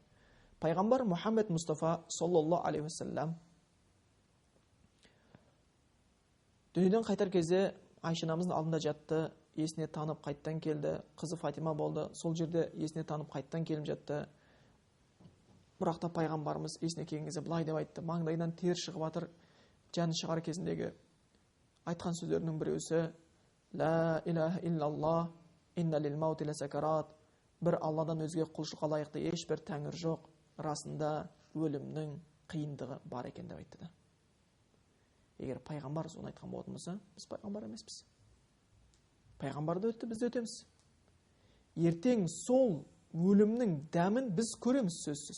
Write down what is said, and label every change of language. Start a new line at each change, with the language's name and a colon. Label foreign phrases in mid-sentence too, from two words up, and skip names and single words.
Kazakh: Пайғамбар Мұхаммед Мұстафа
Arabic: صلى الله عليه وسلم
Kazakh: дүниеден қайтар кезде Айша анамыздың алдында жатты, есіне танып қайттан келді, қызы Фатима болды, сол жерде есіне танып қайттан келіп жатты. Бірақ та пайғамбарымыз есіне келген кезде былай деп айтты: маңдайынан тер шығып жатыр. Жаны шығар кезіндегі айтқан сөздерінің біреусі:
Arabic: لا إله إلا الله، إن للموت لسكرات.
Kazakh: Бір Алладан өзге құлшылыққа лайықты ешбір тәңір жоқ. Расында өлімнің қиындығы бар екен деп айтты да. Егер пайғамбар соны айтқан болатын болса, біз пайғамбар емеспіз. Пайғамбарды өтті, біз де өтеміз. Ертең сол өлімнің дәмін біз көреміз сөзсіз.